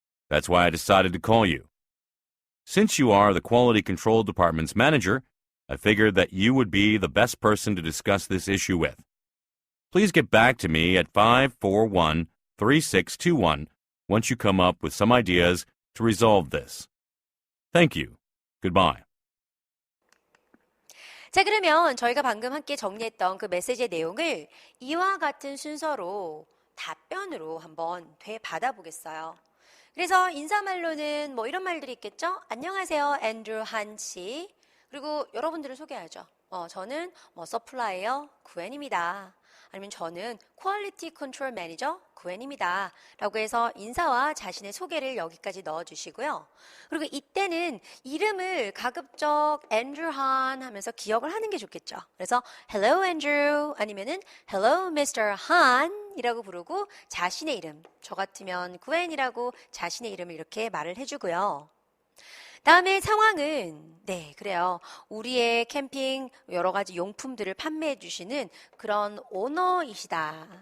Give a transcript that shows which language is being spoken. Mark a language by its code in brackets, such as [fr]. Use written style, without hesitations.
[en] That's why I decided to call you. Since you are the Quality Control Department's manager, I figured that you would be the best person to discuss this issue with. Please get back to me at 541-3621 once you come up with some ideas to resolve this. Thank you. Goodbye. [ko] 자, 그러면 저희가 방금 함께 정리했던 그 메시지의 내용을 이와 같은 순서로 답변으로 한번 되받아 보겠어요. 그래서 인사말로는 뭐 이런 말들이 있겠죠? 안녕하세요, 앤드루 한 씨. 그리고 여러분들을 소개하죠. 저는 서플라이어 구엔입니다. 아니면 저는 퀄리티 컨트롤 매니저 구엔입니다. 라고 해서 인사와 자신의 소개를 여기까지 넣어주시고요. 그리고 이때는 이름을 가급적 앤드루 한 하면서 기억을 하는 게 좋겠죠. 그래서 [en] Hello Andrew [ko] 아니면은 [en] Hello Mr. [ko] Han 이라고 부르고 자신의 이름, 저 같으면 구엔이라고 자신의 이름을 이렇게 말을 해주고요. 다음에 상황은 그래요. 우리의 캠핑 여러 가지 용품들을 판매해 주시는 그런 오너이시다.